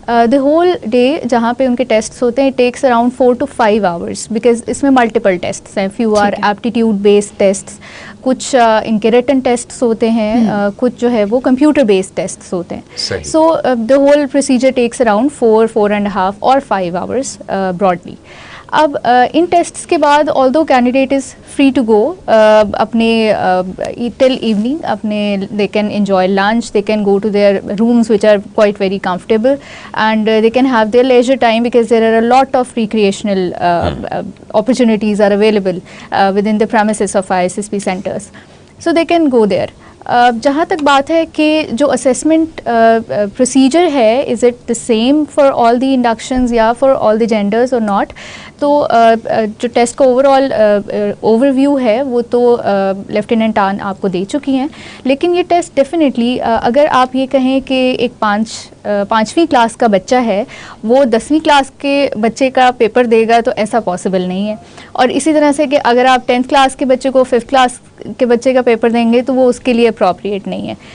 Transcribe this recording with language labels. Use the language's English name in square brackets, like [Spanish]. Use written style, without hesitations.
[Urdu] The whole day جہاں پہ ان کے ٹیسٹس ہوتے ہیں [English] takes around 4 to 5 hours, [Urdu] because اس میں ملٹیپل ٹیسٹس ہیں. [English] few are aptitude based tests, [Urdu] کچھ ان کے ریٹن ٹیسٹس ہوتے ہیں, کچھ جو ہے وہ کمپیوٹر بیسڈ ٹیسٹس ہوتے ہیں. [English] So the whole procedure takes around 4.5 or 5 hours broadly. [Urdu] اب ان ٹیسٹس کے بعد [English] although candidate is free to go اپنے till evening, اپنے they can enjoy lunch, they can go to their rooms which are quite very comfortable, and they can have their leisure time because there are a lot of recreational opportunities are available within the premises of ISSB centers, so they can go there. [Urdu] جہاں تک بات ہے کہ جو assessment procedure ہے, [English] is it the same for all the inductions یا for all the genders اور not, [Urdu] تو جو ٹیسٹ کا اوور ویو ہے وہ تو لیفٹیننٹ آن آپ کو دے چکی ہیں, لیکن یہ ٹیسٹ ڈیفینیٹلی اگر آپ یہ کہیں کہ ایک 5ویں کلاس کا بچہ ہے وہ 10ویں کلاس کے بچے کا پیپر دے گا تو ایسا پاسبل نہیں ہے, اور اسی طرح سے کہ اگر آپ 10th کلاس کے بچے کو 5th کلاس کے بچے کا پیپر دیں گے تو وہ اس کے لیے اپروپریٹ نہیں ہے.